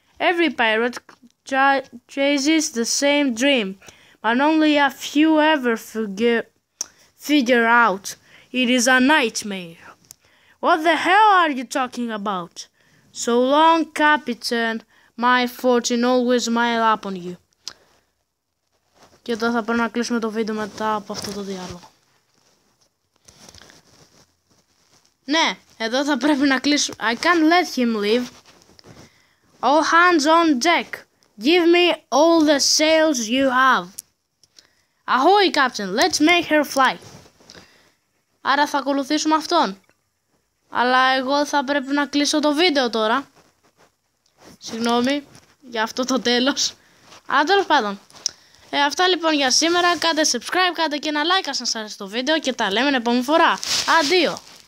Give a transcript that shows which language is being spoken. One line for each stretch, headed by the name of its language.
English: Every pirate chases the same dream, but only a few ever figure out it is a nightmare. What the hell are you talking about? So long, Captain. My fortune always smile upon you.
Greek: Και εδώ θα πρέπει να κλείσουμε το βίντεο μετά από αυτό το διάλογο. Ναι, εδώ θα πρέπει να κλείσουμε.
English: I can't let him leave. All hands on deck. Give me all the sails you have. Ahoy, Captain. Let's make her fly.
Greek: Άρα θα ακολουθήσουμε αυτόν. Αλλά εγώ θα πρέπει να κλείσω το βίντεο τώρα. Συγγνώμη για αυτό το τέλος. Αλλά τέλος πάντων. Αυτά λοιπόν για σήμερα. Κάντε subscribe, κάντε και ένα like αν σας άρεσε το βίντεο και τα λέμε την επόμενη φορά. Αντίο.